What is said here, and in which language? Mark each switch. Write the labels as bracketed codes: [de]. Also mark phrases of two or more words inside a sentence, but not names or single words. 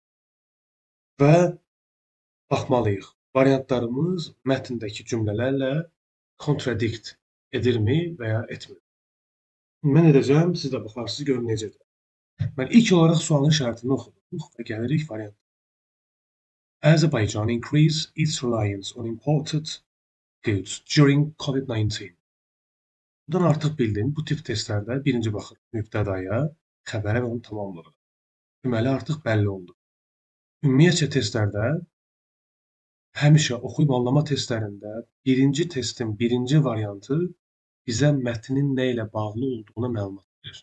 [az] Və baxmalıyıq. Variantlarımız mətndəki cümlələrlə contradict edirmi və ya etmir. Mən edəcəm, siz də baxarsınız, görün necədir. Mən ilk olaraq sualın şərtini oxuduq və gəlirik variant. [en] Azerbaijan increased its reliance on imported goods during COVID-19. [az] Buradan artıq bildim, bu tip testlərdə birinci baxır mübtədaya, xəbərə və onun tamamlığına. Deməli, artıq bəlli oldu. Ümumiyyətcə testlərdə həmişə oxuyub anlama testlərində birinci testin birinci variantı bizə mətnin nə ilə bağlı olduğuna məlumat verir.